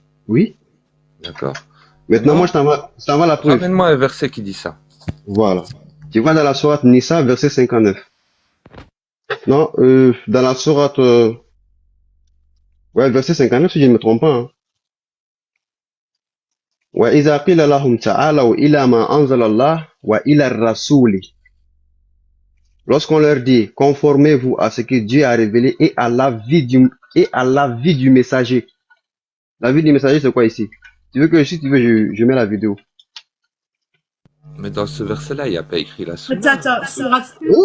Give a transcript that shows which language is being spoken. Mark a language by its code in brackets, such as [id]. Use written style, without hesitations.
[fr] Oui. D'accord? Maintenant, Non. moi, je t'envoie la preuve. Ramène-moi un verset qui dit ça. Voilà. Tu vois dans la sourate Nisa, verset 59. Non, dans la sourate, ouais, verset 59, si je ne me trompe pas, hein. [ar] وإذا قيل لهم تعالوا إلى ما أنزل الله وإلى الرسول. [fr] Lorsqu'on leur dit, conformez-vous à ce que Dieu a révélé et à l'avis du messager. L'avis du messager, c'est quoi ici? Si tu veux, je mets la vidéo. Mais dans ce verset-là, il n'y a pas écrit la Sunna. Attends, Sourate...